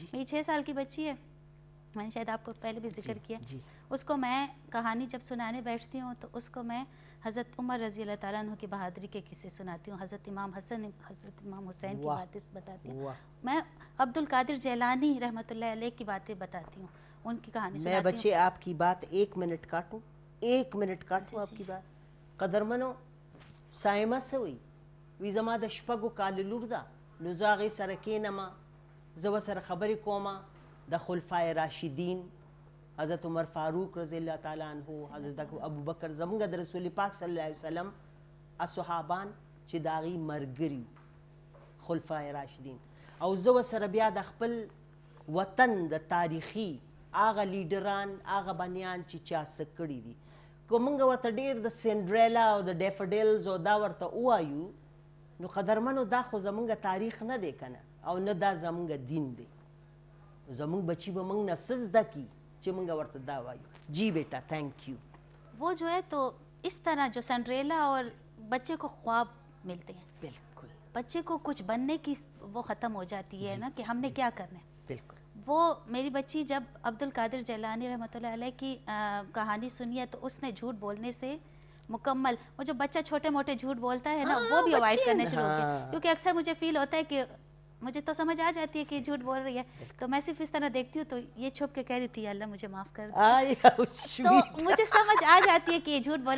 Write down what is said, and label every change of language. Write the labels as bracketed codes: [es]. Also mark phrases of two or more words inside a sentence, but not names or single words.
[ur] میری 6 سال کی بچی ہے, میں نے شاید آپ کو پہلے بھی ذکر کیا, اس کو میں کہانی جب سنانے بیٹھتی ہوں تو اس کو میں حضرت عمر [ar] رضی اللہ تعالیٰ عنہ [ur] کی بہادری کے قصے سناتی ہوں, حضرت امام حسن, حضرت امام حسین کی باتیں بتاتی ہوں, میں عبد القادر جیلانی [ar] رحمۃ اللہ علیہ [ur] کی باتیں بتاتی ہوں, ان کی کہانی سناتی ہوں. میں بچے آپ کی بات 1 منٹ کاٹوں, 1 منٹ کاٹوں آپ کی بات. [ps] قدرمنو سائمہ سوئی وی زما د شپږو کالو لور ده, نو زه هغې سره کېنمه, زه ورسره خبرې کومه د خلفای راشدین, حضرت عمر فاروق [ar] رضی اللہ تعالیٰ عنہ, [ps] حضرت ابو بکر, زمونږ د رسول پاک [ar] صلی الله علیه وسلم [ps] اصحابان چې د هغې ملګري خلفای راشدین, او زه ورسره بیا د خپل وطن د تاریخي هغه لیډران, هغه بنیان چې چا څه کړي دي, که مونږ ورته ډېر د سینډریلا او د ډیفډیلز او دا ورته ووایو, نو قدرمنو دا خو زمونږ تاریخ نه دی کنه, او نه دا زمونږ دین دی. زمونږ بچی به مونږ نه څه زده کي چې مونږ ورته دا وایو. [ur] جی بیٹا [en] thank you. [ur] وہ جو ہے تو اس طرح جو سنڈریلا اور بچے کو خواب ملتے ہیں, بالکل بچے کو کچھ بننے کی وہ ختم ہو جاتی ہے نا کہ ہم نے کیا کرنا ہے. بالکل. وہ میری بچی جب عبد القادر جیلانی [ar] رحمۃ اللہ علیہ [ur] کی کہانی سنی ہے تو اس نے جھوٹ بولنے سے مکمل, وہ جو بچہ چھوٹے موٹے جھوٹ بولتا ہے نا, وہ بھی اوائڈ کرنے شروع ہو گیا, کیونکہ اکثر مجھے فیل ہوتا ہے کہ مجھے تو سمجھ آ جاتی ہے کہ جھوٹ بول رہی ہے, تو میں صرف اس طرح دیکھتی ہوں تو یہ چھپ کے کہہ رہی تھی اللہ مجھے معاف کر دے, تو مجھے سمجھ آ جاتی ہے کہ یہ جھوٹ بولے.